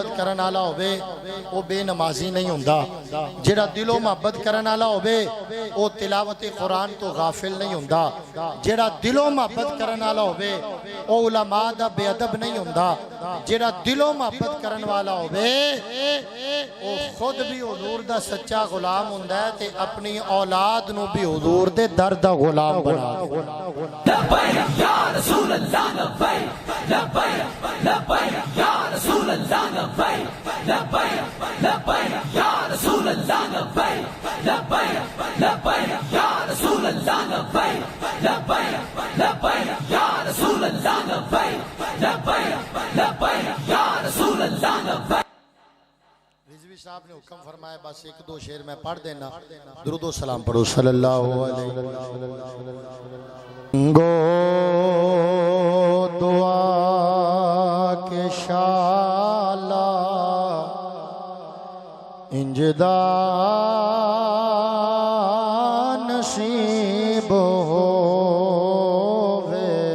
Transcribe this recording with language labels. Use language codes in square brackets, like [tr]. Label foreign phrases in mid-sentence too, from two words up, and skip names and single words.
[pa] ਕਰਨ ਵਾਲਾ ਹੋਵੇ ਵੋ ਬੇਨਮਾਜ਼ੀ ਨਹੀਂ ਹੁੰਦਾ ਜਿਹੜਾ ਦਿਲੋਂ ਮੋਹੱਬਤ ਕਰਨ ਵਾਲਾ ਹੋਵੇ ਵੋ ਤਿਲਾਵਤ ਕੁਰਾਨ ਤੋਂ ਗ਼ਾਫ਼ਿਲ ਨਹੀਂ ਹੁੰਦਾ ਜਿਹੜਾ ਦਿਲੋਂ ਮੋਹੱਬਤ ਕਰਨ ਵਾਲਾ ਹੋਵੇ ਵੋ ਉਲਮਾ ਦਾ ਬੇਅਦਬ ਨਹੀਂ ਹੁੰਦਾ ਜਿਹੜਾ ਦਿਲੋਂ ਮੋਹੱਬਤ ਕਰਨ ਵਾਲਾ ਹੋਵੇ ਵੋ ਖ਼ੁਦ ਭੀ ਹਜ਼ੂਰ ਦਾ ਸੱਚਾ ਗ਼ੁਲਾਮ ਹੁੰਦਾ ਹੈ ਤੇ ਅਪਣੀ ਔਲਾਦ ਨੂੰ ਭੀ ਹਜ਼ੂਰ ਦੇ ਦਰ ਦਾ ਗ਼ੁਲਾਮ ਬਣਾ [ar] لبيك يا رسول الله لبيك لبيك لبيك يا رسول الله لبيك لبيك لبيك يا رسول الله لبيك لبيك لبيك يا رسول الله لبيك لبيك لبيك يا رسول الله لبيك لبيك لبيك يا رسول الله لبيك. [pa] ਰਿਜ਼ਵੀ ਸਾਹਬ ਨੇ ਹੁਕਮ ਫ਼ਰਮਾਇਆ ਬਸ ਇਕ ਦੋ ਸ਼ੇਅਰ ਮੈਂ ਪੜ੍ਹ ਦੇਣਾ ਦਰੂਦ ਵ ਸਲਾਮ ਪੜ੍ਹੋ [ar] صلى الله عليه وسلم. [pa] ਗੋ ਦੁਆ ਕੇ ਸ਼ਾਲਾ ਇੰਜ ਇੰਜਦਾ ਨਸੀਬ ਹੋਵੇ